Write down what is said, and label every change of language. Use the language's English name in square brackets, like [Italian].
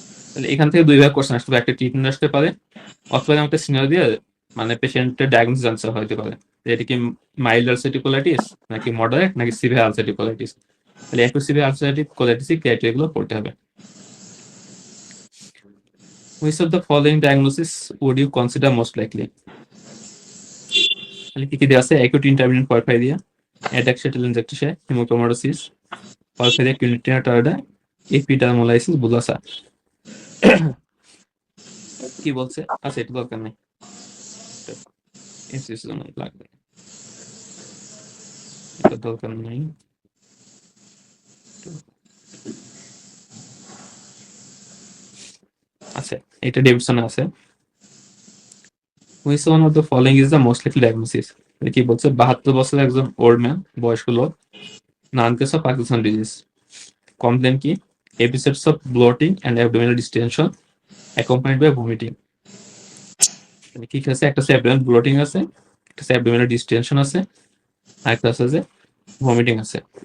[Bangla] তাহলে এখান থেকে দুই ভাগ কোশ্চেন আসতে পারে, একটা ট্রিটমেন্ট আসতে পারে, অথবা একটা সিনারিও দিয়ে মানে পেশেন্টের ডায়াগনোসিস আনসার হতে পারে এটা কি মাইল্ড আলসারেটিভ কোলাইটিস নাকি মডারেট নাকি সিভিয়ার আলসারেটিভ কোলাইটিস। তাহলে একটু সিভিয়ার আলসারেটিভ কোলাইটিস ক্রাইটেরিয়া গুলো পড়তে হবে। [English] Which of the following diagnosis would you consider most likely? [Bangla] তাহলে কি কি দেওয়া আছে? [English] Acute intermediate porphyria, ataxia telangiectasia, hemochromatosis, porphyria cutanea tarda, epidermolysis bullosa. [Bangla] কি বলছে? আচ্ছা, এটা দরকার নেই, লাগবে, এটা দরকার নেই। আচ্ছা, এটা ডেভিডসনে আছে। [English] Which one of the following is the most likely diagnosis? [Bangla] কি বলছে, 72 বছরের একজন ওল্ড ম্যান, বয়স্ক লোক, [English] Known case of Parkinson disease. [Bangla] Complain কি? [English] Episodes of bloating and abdominal distension accompanied by vomiting. [Bangla] কি কি আছে? একটা অ্যাবডোমিনাল ব্লোটিং আছে, একটা অ্যাবডোমিনাল ডিস্টেনশন আছে, আর একটা আছে যে ভমিটিং আছে।